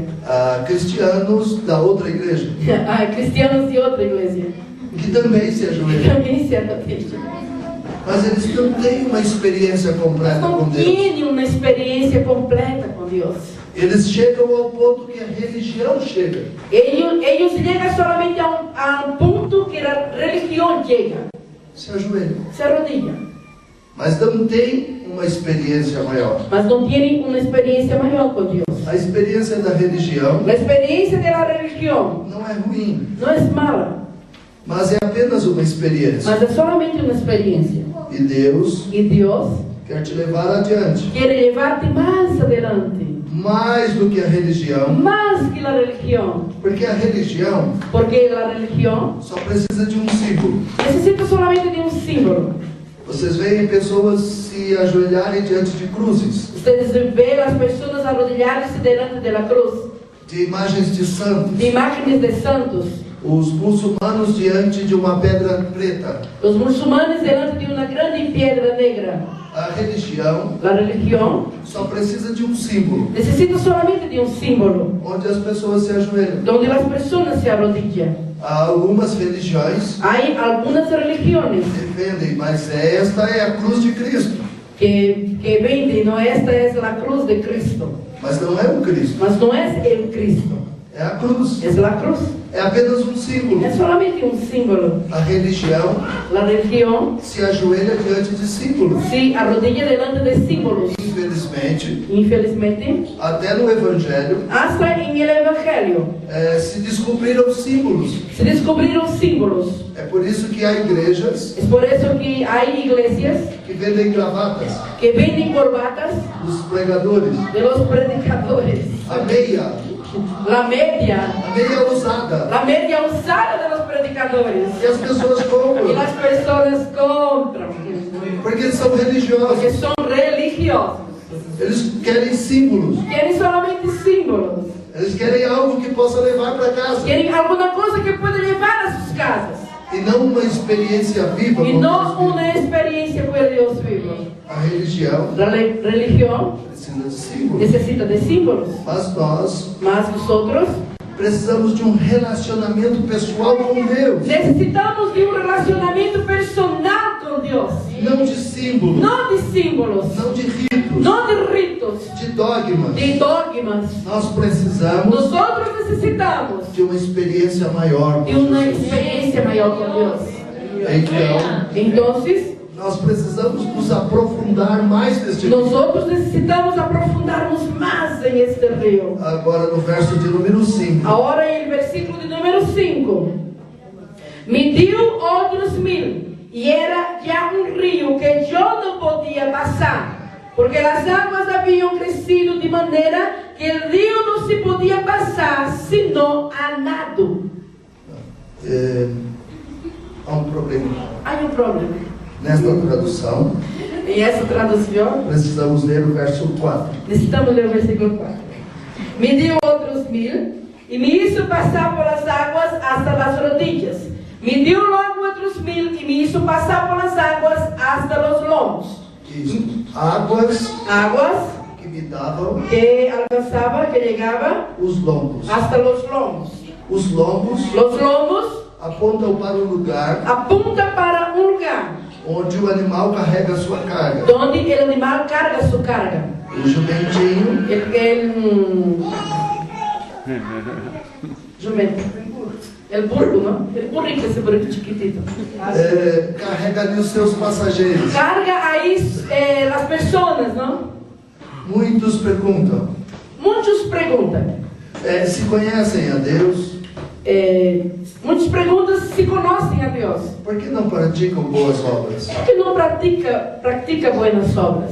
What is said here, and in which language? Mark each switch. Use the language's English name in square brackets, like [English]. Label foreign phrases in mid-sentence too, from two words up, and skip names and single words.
[Portuguese] Há cristianos da outra igreja. Há cristianos de outra igreja. Que também se ajoelham. Também se arrodilham. Mas eles não têm uma experiência completa com Deus. Não têm uma experiência completa com Deus. Eles chegam ao ponto que a religião chega. [Spanish] Ellos llegan solamente a un punto que la religión llega. [Portuguese] Se ajoelham. [Spanish] Se arrodillan. [Portuguese] Mas não tem uma experiência maior. [Spanish] Mas no tienen una experiencia mayor con Dios. [Portuguese] A experiência da religião [Spanish] La experiencia de la religión [Portuguese] não é ruim, [Spanish] no es mala, [Portuguese] mas é apenas uma experiência. [Spanish] mas es solamente una experiencia. [Portuguese] E Deus [Spanish] Y Dios [Portuguese] quer te levar adiante. [Spanish] quiere llevarte más adelante, [Portuguese] Mais do que a religião, [Spanish] más que la religión. [Portuguese] porque a religião [Spanish] Porque la religión [Portuguese] só precisa de um símbolo. [Spanish] necesita solamente de un símbolo. [Portuguese] Vocês veem pessoas se ajoelharem diante de cruzes, [Spanish] Ustedes ven las personas arrodillarse delante de la cruz, [Portuguese] de imagens de santos, [Spanish] de imágenes de santos, [Portuguese] os muçulmanos diante de uma pedra preta. [Spanish] los musulmanes delante de una grande piedra negra. [Portuguese] A religião [Spanish] La religión [Portuguese] só precisa de um símbolo, [Spanish] necesita solamente de un símbolo, [Portuguese] onde as pessoas se ajoelham. [Spanish] donde las personas se arrodillan. [Portuguese] Há algumas religiões [Spanish] Hay algunas religiones [Portuguese] que defendem, mas esta é a cruz de Cristo. [Spanish] que venden, no, esta es la cruz de Cristo, [Portuguese] Mas não é o Cristo, [Spanish] mas no es el Cristo, [Portuguese] é a cruz. [Spanish] es la cruz, [Portuguese] É apenas um símbolo. [Spanish] es solamente un símbolo. [Portuguese] A religião [Spanish] La religión [Portuguese] se ajoelha diante de símbolos. [Spanish] se arrodilla delante de símbolos. [Portuguese] Infelizmente, [Spanish] Infelizmente, [Portuguese] até no Evangelho, [Spanish] hasta en el Evangelio [Portuguese] se descobriram símbolos. [Spanish] se descubrieron símbolos. [Portuguese] É por isso que há igrejas [Spanish] Es por eso que hay iglesias [Portuguese] que vendem gravatas [Spanish] que venden corbatas [Portuguese] dos pregadores, [Spanish] de los predicadores, [Portuguese] a meia usada, [Spanish] la media usada de los predicadores. [Portuguese] que as pessoas [Spanish] Y [Portuguese] compram, [Spanish] las personas compran [Portuguese] porque são religiosos. [Spanish] porque son religiosos. [Portuguese] Eles querem símbolos, [Spanish] Quieren solamente símbolos. [Portuguese] eles querem algo que possa levar para casa, [Spanish] Quieren alguna cosa que pueda llevar a sus casas. [Portuguese] e não uma experiência viva. [Spanish] Y [Portuguese] com [Spanish] no [Portuguese] Deus [Spanish] una [Portuguese] vivo. [Spanish] experiencia con el Dios vivo. [Portuguese] A religião [Spanish] La religión [Portuguese] precisa de símbolos, [Spanish] necesita de símbolos. [Portuguese] mas nós [Spanish] Mas nosotros [Portuguese] precisamos de um relacionamento pessoal com Deus, [Spanish] necesitamos de un relacionamiento personal con Dios. [Portuguese] não de símbolos, [Spanish] No de símbolos, [Portuguese] não de ritos, [Spanish] no de ritos, [Portuguese] de dogmas. [Spanish] de dogmas. [Portuguese] Nós precisamos [Spanish] Nosotros necesitamos [Portuguese] de uma experiência maior [Spanish] de [Portuguese] com [Spanish] una [Portuguese] Jesus. [Spanish] experiencia mayor con Dios. [Portuguese] Então, [Spanish] Entonces, [Portuguese] nós precisamos nos aprofundar mais neste rio. [Spanish] nosotros necesitamos aprofundarnos más en este río. [Portuguese] Agora no verso de número 5. [Spanish] Ahora en el versículo de número 5. Mediu otros 1000, y era ya un río que yo no podía pasar, porque las aguas habían crecido de manera que el río no se podía pasar sino a nado. [Portuguese] Há um problema. [Spanish] Hay un problema. [Portuguese] Nesta tradução, [Spanish] En esa traducción [Portuguese] precisamos ler o verso 4. [Spanish] necesitamos leer el versículo 4. Mediu otros 1000 y me hizo pasar por las aguas hasta las rodillas. Mediu luego otros 1000 y me hizo pasar por las aguas hasta los lomos. [Portuguese] Isso. Águas [Spanish] Aguas [Portuguese] que me davam [Spanish] que alcanzaba, que llegaba [Portuguese] os lombos. [Spanish] hasta los lomos. [Portuguese] Os lombos [Spanish] Los lomos [Portuguese] apontam para o lugar [Spanish] apunta para un lugar [Portuguese] onde o animal carrega a sua carga. [Spanish] donde el animal carga su carga. [Portuguese] O jumentinho [Spanish] Jumento. El burro, ¿no? El burrito, ese burrito chiquitito. [Portuguese] carrega ali os seus passageiros. [Spanish] Carga ahí las personas, ¿no? [Portuguese] Muitos perguntam [Spanish] Muchos preguntan. [Portuguese] se conhecem a Deus, [Spanish] Muchos preguntan si conocen a Dios. [Portuguese] por que não praticam boas obras? [Spanish] ¿Por qué no practica buenas obras?